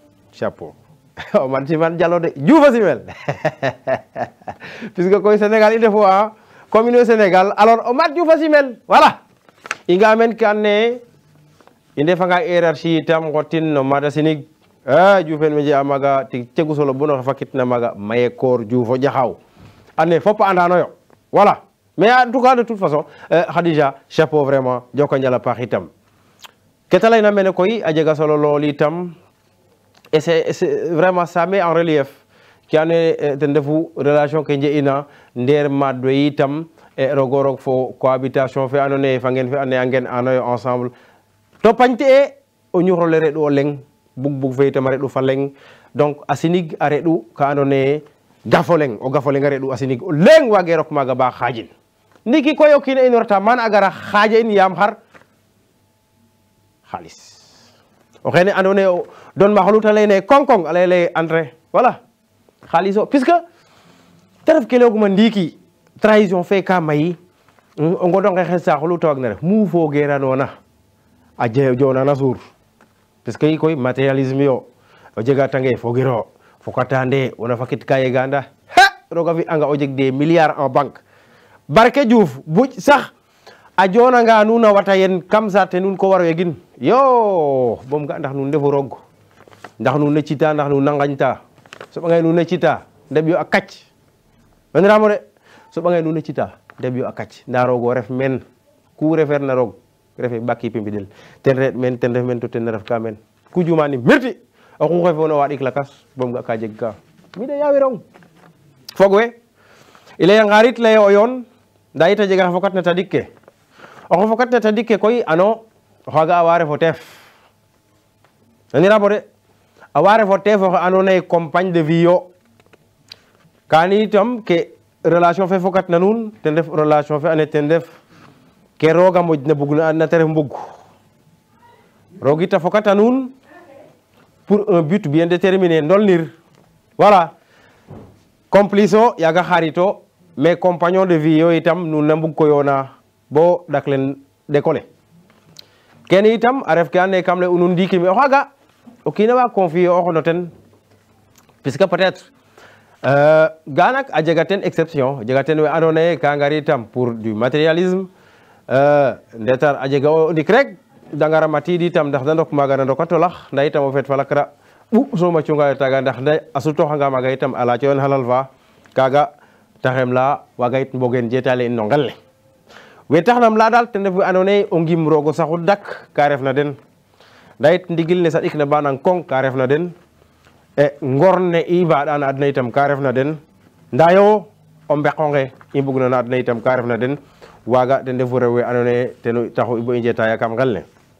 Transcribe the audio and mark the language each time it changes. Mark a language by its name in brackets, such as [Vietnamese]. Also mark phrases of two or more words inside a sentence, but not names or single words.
[Serer] Omar Simel Diallo de Diouf Simel puisque koy Sénégal il defo a commune Sénégal alors Omar Diouf Simel voilà i nga men kan ne i ndefa nga hiérarchie itam xotin no mada sinig Dioufen me je amaga ti cegu solo bu no fakit na maga maye koor Dioufo jaxaw ane fop andano yo [French] voilà mais en tout cas de toute façon Khadija chapeau [Serer] vraiment joko njala paax itam keta layna mene koy a jega solo lool itam [French] et c'est vraiment ça met en relief [Serer] ki ane ten defu relation ke nje'ina ndeer maad we itam rogo roog fo cohabitation fe andoona yee fa ngeen fe ande a ngen anoyo ensemble to pañte e o ñuxrole reɗ'u o leŋ bug fe itam a reɗ'u fa leŋ donc a sinig a reɗ'u ka andoona yee gafo leŋ o gafo leŋ a reɗ'u a sinig o leŋ waage rok maaga ba xaajin ndiki koy o kiin a inorta mana a gara xaaja in yaam xar xaalis o xene andoona yee o don ma xolu ta layna yee koŋ-koŋ a layel [French] entrée voilà [Serer] xaalis o puisque te ref ke layoguma ndiiki trahison fe ka mayi o ngodonge xe saaxolu te waag na ref mu fogeeranoona a joonana suur [French] parce que [Serer] i koy matérialisme yo o jega tange fogiro fokatande wona fakit ka yeganda roga fi anga o jeg [French] des milliards en banque [Serer] barke Diouf buj sax a jonanga nuun a wata yen kam saate nuun ko waro yegin yo bom ga ndax nuun ndefu roog ndax nuun ne cita ndax nuun na ngañta soɓangay nuun ne cita ndeɓ yo a kac weniramo de soɓangay nuun ne cita ndeɓ yo a kac nda roog o ref men ku refeer na roog refe ɓaki pimbidel ten ret men ten ref men to ten ref ka men ku jumani merti oxu xefona wa ɗik lakas bom ga ka jeg ka mi de yawirong fog we i laya ngarit leye o yoon nda yit a jega xe fokat na tadik ke oxe fokat na tadik ke koy ano o xaaga a wa refo teef naniramo de a wa refo teef oxe andoona yee [French] compagne de vie [Serer] yo kani itam ke relation fe fokat na nuun ten ref relation fe ane ten ref ke rooga moƴ na bug na te ref mbug roog it a fokata nuun [French] pour un but bien déterminé [Serer] ndolnir [French] voilà complice [Serer] o yaaga xarito [French] mais compagnon de vie [Serer] yo itam nuun na mbug ko yoona bo dak len décoller kene itam a ref ke ando naye kam lay u nuun ndiiki me o xaaga o kiina wa confier ox no ten [French] puisque peut être [Serer] ga nak a jega ten exception a jega ten we andoona yee ka ngar itam [French] pour du matérialisme [Serer] ndetar a jega o ndik rek da ngara matiid itam ndax da ndok maaga na ndoka tolax nda itam o feet falakra soma cungayo taaga ndax nda a sutooxanga maaga itam a laacoyon halal fa kaaga taxem la waaga yit mbogeen jeetale in no ngel ne we taxnam la daal ten ref we andoona yee o ngim roog o saxu dak ka ref na den nda yit ndigil ne saɗik na ba nang koŋ ka ref na den ngor ne i mbaɗa na adna itam ka ref na den nda yo o mbeqonge i mbugna na adna itam ka ref na den waaga ten refu rew we andoona yee ten taxu bo i njeetaya kam ngel ne